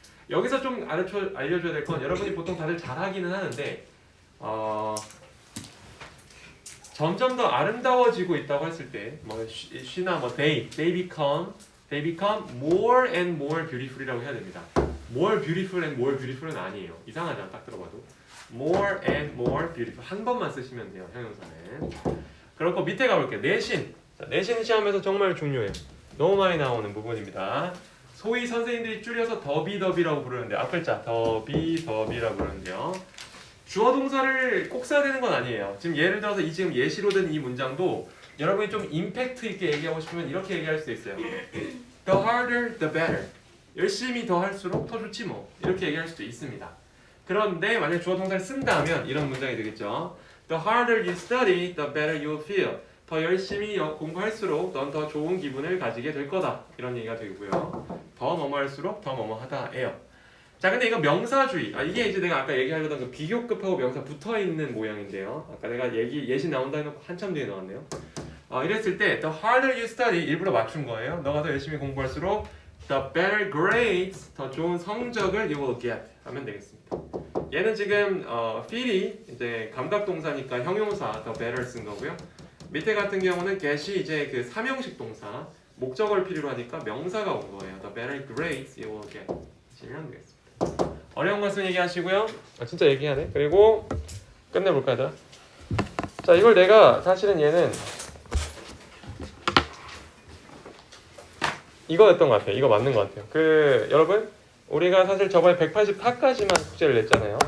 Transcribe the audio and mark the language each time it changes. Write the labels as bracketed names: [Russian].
[Korean] 여기서 좀 알려줘야 될 건 여러분이 보통 다들 잘하기는 하는데 점점 더 아름다워지고 있다고 했을 때 뭐 she나 뭐 [English] they become more and more beautiful [Korean] 이라고 해야 됩니다. [English] more beautiful and more beautiful은 [Korean] 아니에요. 이상하죠? 딱 들어봐도 [English] more and more beautiful [Korean] 한 번만 쓰시면 돼요. 형용사는. 그렇고 밑에 가볼게요. 내신. 자, 내신 시험에서 정말 중요해요. 너무 많이 나오는 부분입니다. 소위 선생님들이 줄여서 더비더비라고 부르는데 앞글자 더비더비라고 부르는데요. 주어 동사를 꼭 써야 되는 건 아니에요. 지금 예를 들어서 지금 예시로 든 이 문장도 여러분이 좀 임팩트 있게 얘기하고 싶으면 이렇게 얘기할 수도 있어요. [English] The harder, the better. [Korean] 열심히 더 할수록 더 좋지 뭐. 이렇게 얘기할 수도 있습니다. 그런데 만약 주어 동사를 쓴다면 이런 문장이 되겠죠. [English] The harder you study, the better you'll feel. [Korean] 더 열심히 공부할수록 넌 더 좋은 기분을 가지게 될 거다. 이런 얘기가 되고요. 더 뭐뭐할수록 더 뭐뭐하다예요. 자, 근데 이거 명사주의. 이게 이제 내가 아까 얘기하려던 그 비교급하고 명사 붙어있는 모양인데요. 아까 내가 예시 나온다 해놓고 한참 뒤에 나왔네요. 이랬을 때 [English] the harder you study [Korean] 일부러 맞춘 거예요. 너가 더 열심히 공부할수록 [English] the better grades [Korean] 더 좋은 성적을 [English] you will get [Korean] 하면 되겠습니다. 얘는 지금 feel이 이제 감각동사니까 형용사 the better 쓴 거고요. 밑에 같은 경우는 get이 이제 그 삼형식 동사 목적어를 필요로 하니까 명사가 온 거예요. [English] The better grades you will get [Korean] 하시면 되겠습니다. 어려운 것은 얘기하시고요. 진짜 얘기하네. 그리고 끝내볼까 얘들아. 자, 이걸 내가 사실은 얘는 이거였던 것 같아요. 이거 맞는 것 같아요. 여러분 우리가 사실 저번에 184까지만 숙제를 냈잖아요.